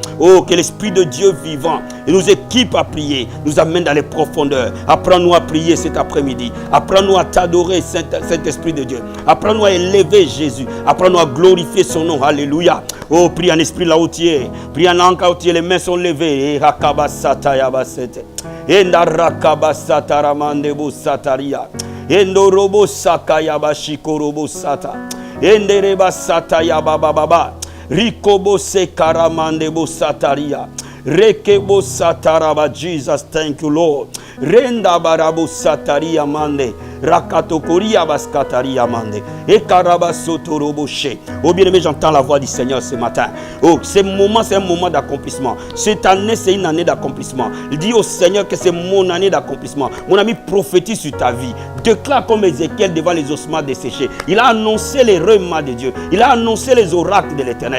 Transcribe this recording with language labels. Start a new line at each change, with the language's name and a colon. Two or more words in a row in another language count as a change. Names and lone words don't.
French: Oh, que l'Esprit de Dieu vivant nous équipe à prier, nous amène dans les profondeurs. Apprends-nous à prier cet après-midi. Apprends-nous à t'adorer, Saint-Esprit de Dieu. Apprends-nous à élever Jésus. Apprends-nous à glorifier son nom. Alléluia. Oh, prie en esprit là où tu es. Prie en langue là où tu es. Les mains sont levées. Endorobo saka yabashiko robo sata. Endereba sata yabababa. Rikobo se karamande bo sataria. Rekebo sataraba.
English: Jesus, thank you, Lord. Renda barabo sataria mande. Rakatokoria baskataria mande. Ekaraba sotoroboshe.
French: Oh bien-aimé, j'entends la voix du Seigneur ce matin. Oh, ce moment, c'est un moment d'accomplissement. Cette année, c'est une année d'accomplissement. Il dit au Seigneur que c'est mon année d'accomplissement. Mon ami, prophétise sur ta vie. Déclare comme Ézéchiel devant les ossements desséchés. Il a annoncé les remats de Dieu. Il a annoncé les oracles de l'Éternel.